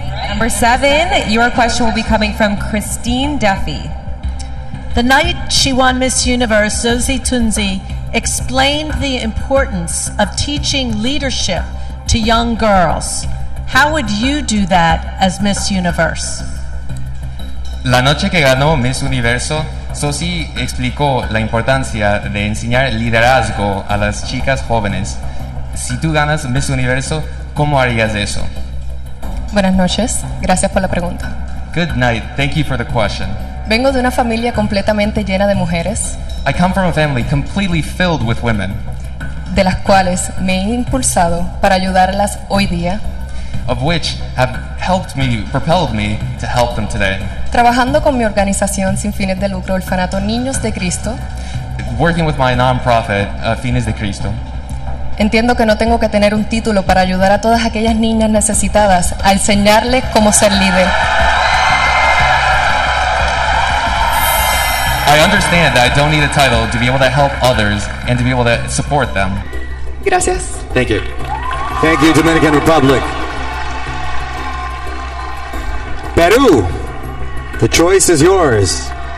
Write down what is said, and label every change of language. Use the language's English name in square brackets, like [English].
[English] Number 7, your question will be coming from Christine Duffy. The night she won Miss Universe, Zosie Tunzi explained the importance of teaching leadership to young girls. How would you do that as Miss Universe? [Spanish] La noche que ganó Miss Universo, Zosie explicó la importancia de enseñar liderazgo a las chicas jóvenes. Si tú ganas Miss Universo, ¿cómo harías eso? Buenas noches, gracias por la pregunta. [English] Good night, thank you for the question. [Spanish] Vengo de una familia completamente llena de mujeres, [English] I come from a family completely filled with women, [Spanish] de las cuales me he impulsado para ayudarlas hoy día, [English] of which have propelled me to help them today. [Spanish] Trabajando con mi organización sin fines de lucro, Orfanato Niños de Cristo, [English] Working with my nonprofit, Fines de Cristo, [Spanish] entiendo que no tengo que tener un título para ayudar a todas aquellas niñas necesitadas a enseñarles cómo ser líder. [English] I understand that I don't need a title to be able to help others and to be able to support them. [Spanish] Gracias. [English] Thank you. Thank you, Dominican Republic. Peru, the choice is yours.